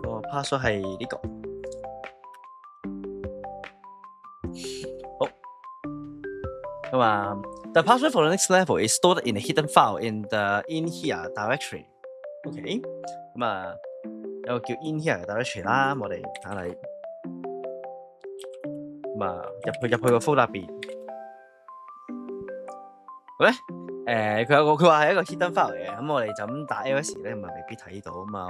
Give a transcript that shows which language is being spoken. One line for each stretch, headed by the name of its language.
Cantonese: password 係呢個，好咁啊。
English: The password for the next level is stored in a hidden file in the in here directory.
Cantonese: OK， 咁啊有個叫 in here 嘅 directory 啦，我哋睇睇，咁啊入去個 folder 入邊，好咧。佢話係一個 hidden file 嚟嘅，咁我哋就咁打 ls 咧，咪未必睇到啊嘛。